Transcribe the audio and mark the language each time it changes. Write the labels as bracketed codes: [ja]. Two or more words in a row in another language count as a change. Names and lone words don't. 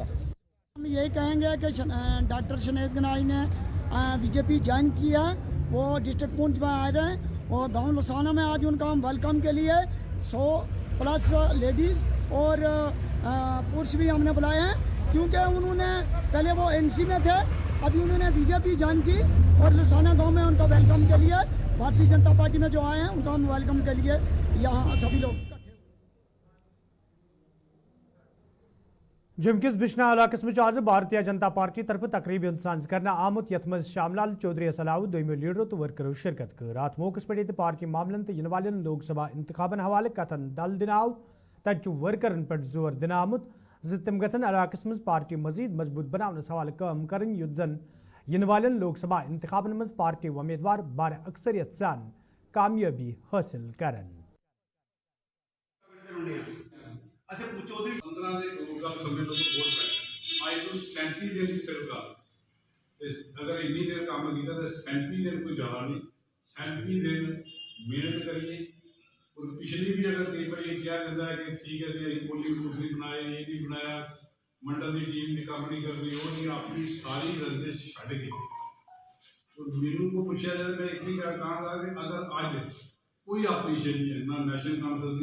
[hi] हम यही कहेंगे कि डॉक्टर शहनाज गनाई ने बीजेपी ज्वाइन किया, वो डिस्ट्रिक्ट पुंछ में आ रहे हैं और गांव लसाना में आज उनका हम वेलकम के लिए 100+ लेडीज़ और पुरुष भी हमने बुलाए हैं, क्योंकि उन्होंने पहले वो एनसी में थे, अभी उन्होंने बीजेपी ज्वाइन की और लसाना गांव में उनका वेलकम के लिए भारतीय जनता पार्टी में जो आए हैं उनका हम वेलकम के लिए यहाँ सभी लोग। [ks] जमकिस बिश्ना इलाकस में आज भारतीय जनता पार्टी तरफ तकरीबन सांस करना आमुत यथ मज शामलाल चौधरी सलाह दोमो लीडरों तो वर्करों शिरकत कर। अत मौके पे पार्टी मामलन तो इन वालन लोकसभा इंतखाबन हवाले कथन दल दिन आव तत वर्करन पे जोर दिन आमुत तिम गन इलाकस मज पार्टी मजीद मजबूत बनावनस हवाले काम करें युत जन इन वालन लोकसभा इंतखाबन मज पार्टी उम्मीदवार बार अक्सरियत सान कामयाबी हासिल करें। [hi] अच्छा चौधरी 15 [pa] ਦੇ ਪ੍ਰੋਗਰਾਮ ਸਮੇਂ ਤੋਂ ਵੋਟ ਪੈ ਅੱਜ ਤੋਂ 37 ਦਿਨ ਦੀ ਸਰਕਾਰ [hi] अगर इन्नी देर काम किया तो 37 दिन कोई ज़्यादा नहीं, 37 दिन मेहनत करिए। और पिछली भी अगर कई बार ये क्या कहता है कि ठीक है जी [en] polling booth [hi] नहीं बनाया, ये नहीं बनाया, मंडल की टीम ने काम नहीं कर दी, वो नहीं, अपनी सारी रंजिश छड़ के तो मेनू को पूछा जाए मैं एक ही कहा कि अगर आज कोई ऑपोजिशन नहीं है, ना नेशनल काउंसिल